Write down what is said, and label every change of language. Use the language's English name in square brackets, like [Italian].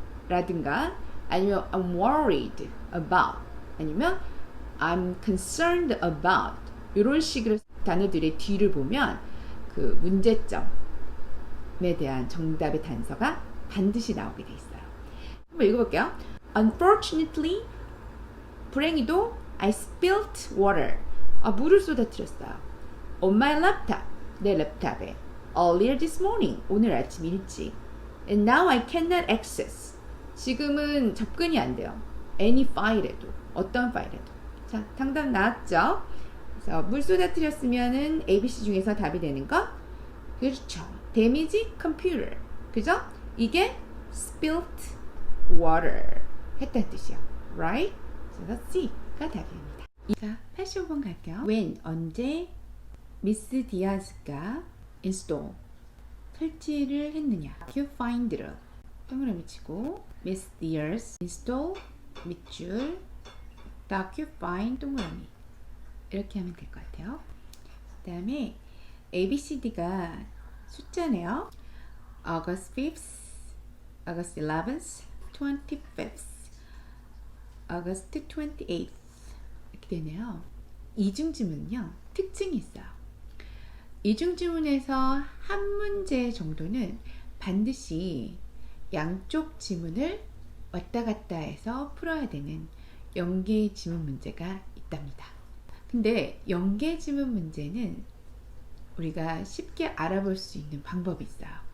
[Korean] 불행히도라든가 아니면 [English] I'm worried about [Korean] 아니면 [English] I'm concerned about [Korean] 이런 식으로 단어들의 뒤를 보면 그 문제점에 대한 정답의 단서가 반드시 나오게 돼 있어요. 한번 읽어볼게요. [English] Unfortunately [Korean] 불행히도 [English] I spilled water [Korean] 물을 쏟아뜨렸어요. [English] On my laptop [Korean] 내 랩탑에 [English] earlier this morning [Korean] 오늘 아침 일찍 [English] and now I cannot access [Korean] 지금은 접근이 안 돼요. any 파일에도 어떤 파일에도 자 정답 나왔죠? 그래서 물 쏟아뜨렸으면은 ABC 중에서 답이 되는 거 그렇죠. [English] damage computer 그죠? [Korean] 이게 [English] spilled water [Korean] 했다는 뜻이요. [English] right? [Korean] 그래서 C가 답입니다. 자 85번 갈게요. when 언제 미스 디아즈가 install 설치를 했느냐 큐파인드를 동그라미 치고 미스 디아즈 install 밑줄 docufind 동그라미 이렇게 하면 될 것 같아요. 그 다음에 ABCD가 숫자네요. [English] August 5th, August 11th, 25th, August 28th [Korean] 이렇게 되네요. 이중지문은요 특징이 있어요. 이중지문에서 한 문제 정도는 반드시 양쪽 지문을 왔다 갔다 해서 풀어야 되는 연계 지문 문제가 있답니다. 근데 연계 지문 문제는 우리가 쉽게 알아볼 수 있는 방법이 있어요.